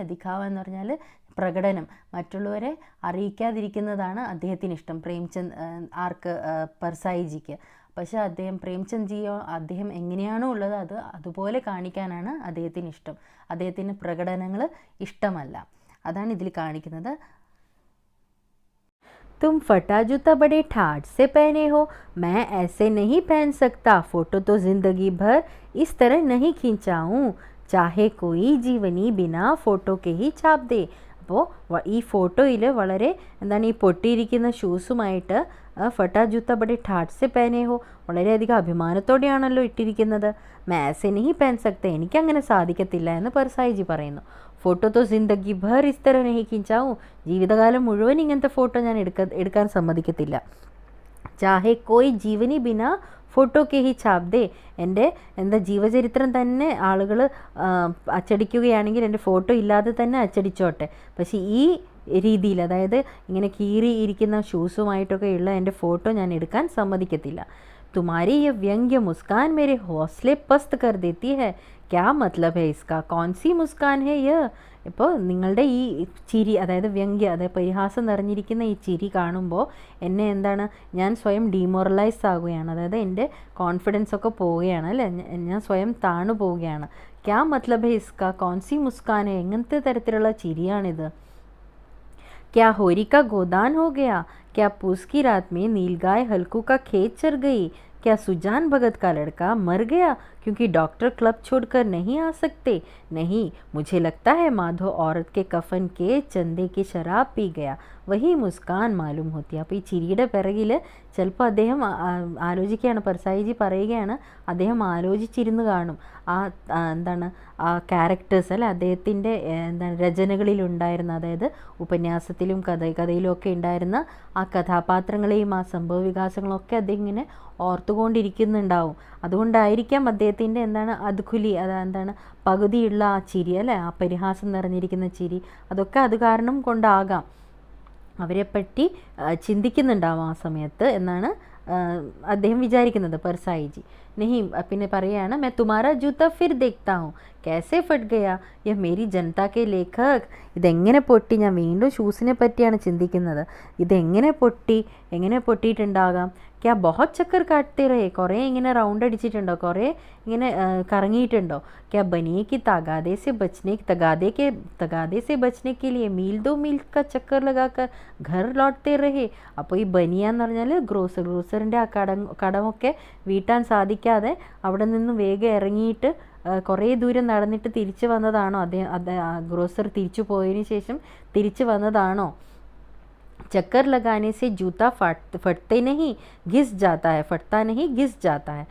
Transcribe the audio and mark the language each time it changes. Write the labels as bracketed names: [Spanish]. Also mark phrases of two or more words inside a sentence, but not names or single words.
[Malayalam] ദിഖാവ എന്ന് പറഞ്ഞാൽ പ്രകടനം, മറ്റുള്ളവരെ അറിയിക്കാതിരിക്കുന്നതാണ് അദ്ദേഹത്തിന് ഇഷ്ടം, പ്രേംചന്ദ് ആർക്ക് പർസായിജിക്ക്. പക്ഷേ പ്രേംചന്ദ് ജിയോ അദ്ദേഹം എങ്ങനെയാണോ ഉള്ളത് അതുപോലെ കാണിക്കാനാണ് അദ്ദേഹത്തിന് ഇഷ്ടം, അദ്ദേഹത്തിന് പ്രകടനങ്ങൾ ഇഷ്ടമല്ല. അതാണ് ഇതിൽ കാണിക്കുന്നത്. [Hindi] तुम फटा जूता बड़े ठाठ से पहने हो, मैं ऐसे नहीं पहन सकता, फ़ोटो तो ज़िंदगी भर इस तरह नहीं खींचाऊँ, चाहे कोई जीवनी बिना फ़ोटो के ही छाप दे. [Malayalam] അപ്പോൾ ഈ ഫോട്ടോയിൽ വളരെ എന്താണ് ഈ പൊട്ടിയിരിക്കുന്ന ഷൂസുമായിട്ട് [Hindi] फटा जूता बड़े ठाठ से पहने हो, [Malayalam] വളരെയധികം അഭിമാനത്തോടെയാണല്ലോ ഇട്ടിരിക്കുന്നത്. [Hindi] मैं ऐसे नहीं पहन सकते, [Malayalam] എനിക്കങ്ങനെ സാധിക്കത്തില്ല എന്ന് പർസായിജി പറയുന്നു. [Hindi] फ़ोटो तो ज़िंदगी भर इस तरह नहीं खींचाऊँ, [Malayalam] ജീവിതകാലം മുഴുവൻ ഇങ്ങനത്തെ ഫോട്ടോ ഞാൻ എടുക്കാൻ സമ്മതിക്കത്തില്ല. [Hindi] चाहे कोई जीवनी बिना फ़ोटो के ही छाप दे, [Malayalam] എൻ്റെ ജീവചരിത്രം തന്നെ ആളുകൾ അച്ചടിക്കുകയാണെങ്കിൽ എൻ്റെ ഫോട്ടോ ഇല്ലാതെ തന്നെ അച്ചടിച്ചോട്ടെ, പക്ഷേ ഈ രീതിയിൽ, അതായത് ഇങ്ങനെ കീറി ഇരിക്കുന്ന ഷൂസുമായിട്ടൊക്കെയുള്ള എൻ്റെ ഫോട്ടോ ഞാൻ എടുക്കാൻ സമ്മതിക്കത്തില്ല. [Hindi] तुम्हारी ये व्यंग्य मुस्कान मेरे हौसले पस्त कर देती है, क्या मतलब है इसका, कौन सी मुस्कान है यह. [Malayalam] ഇപ്പോൾ നിങ്ങളുടെ ഈ ചിരി, അതായത് വ്യംഗ്യ, അതായത് പരിഹാസം നിറഞ്ഞിരിക്കുന്ന ഈ ചിരി കാണുമ്പോൾ എന്നെ എന്താണ്, ഞാൻ സ്വയം ഡീമോറലൈസ് ആകുകയാണ്, അതായത് എൻ്റെ കോൺഫിഡൻസ് ഒക്കെ പോവുകയാണ് അല്ലേ, ഞാൻ സ്വയം താണു പോവുകയാണ്. [Hindi] क्या मतलब है इसका, कौन सी मुस्कान, [Malayalam] എങ്ങനത്തെ തരത്തിലുള്ള ചിരിയാണിത്. [Hindi] क्या होरी का गोदान हो गया, क्या पूस की रात में नीलगाय हल्कू का खेत चर गई, क्या सुजान भगत का लड़का मर गया क्योंकि डॉक्टर क्लब छोड़कर नहीं आ सकते. नहीं, मुझे लगता है माधो औरत के कफन के चंदे की शराब पी गया, वही मुस्कान मालूम होती. [Malayalam] അപ്പോൾ ഈ ചിരിയുടെ പിറകിൽ ചിലപ്പോൾ അദ്ദേഹം ആലോചിക്കുകയാണ്, പർസായിജി പറയുകയാണ്, അദ്ദേഹം ആലോചിച്ചിരുന്ന് കാണും എന്താണ് ആ ക്യാരക്ടേഴ്സ് അല്ലെ, അദ്ദേഹത്തിൻ്റെ എന്താണ് രചനകളിലുണ്ടായിരുന്ന, അതായത് ഉപന്യാസത്തിലും കഥയിലും ഒക്കെ ഉണ്ടായിരുന്ന ആ കഥാപാത്രങ്ങളെയും ആ സംഭവ വികാസങ്ങളൊക്കെ അദ്ദേഹം ഇങ്ങനെ ഓർത്തുകൊണ്ടിരിക്കുന്നുണ്ടാവും. അതുകൊണ്ടായിരിക്കാം അദ്ദേഹത്തിൻ്റെ എന്താണ് അദ്ഖുലി, എന്താണ് പകുതിയുള്ള ആ ചിരി അല്ലേ, ആ പരിഹാസം നിറഞ്ഞിരിക്കുന്ന ചിരി, അതൊക്കെ അത് കാരണം കൊണ്ടാകാം അവരെപ്പറ്റി ചിന്തിക്കുന്നുണ്ടാവും ആ സമയത്ത് എന്നാണ് അദ്ദേഹം വിചാരിക്കുന്നത് പർസായിജി. നെഹി പിന്നെ പറയുകയാണ്, [Hindi] मैं तुम्हारा जूता फिर देखता हूँ कैसे फट गया, यह मेरी जनता के लेखक. [Malayalam] ഇതെങ്ങനെ പൊട്ടി, ഞാൻ വീണ്ടും ഷൂസിനെ പറ്റിയാണ് ചിന്തിക്കുന്നത്, ഇതെങ്ങനെ പൊട്ടിയിട്ടുണ്ടാകാം. [Hindi] क्या बहुत चक्कर काटते रहे, [Malayalam] കുറേ ഇങ്ങനെ റൗണ്ട് അടിച്ചിട്ടുണ്ടോ, കുറേ ഇങ്ങനെ കറങ്ങിയിട്ടുണ്ടോ. [Hindi] क्या बनिये के तगादे से बचने के लिए मील 2 मील का चक्कर लगाकर घर लौटते रहे. [Malayalam] അപ്പോൾ ഈ ബനിയ എന്ന് പറഞ്ഞാൽ ഗ്രോസറിൻ്റെ ആ കടമൊക്കെ വീട്ടാൻ സാധിക്കാതെ അവിടെ നിന്ന് വേഗം ഇറങ്ങിയിട്ട് കുറേ ദൂരം നടന്നിട്ട് തിരിച്ചു വന്നതാണോ, ഗ്രോസർ തിരിച്ചു പോയതിന് ശേഷം തിരിച്ചു വന്നതാണോ. [Hindi] चक्कर लगाने से जूता फटता नहीं घिस जाता है.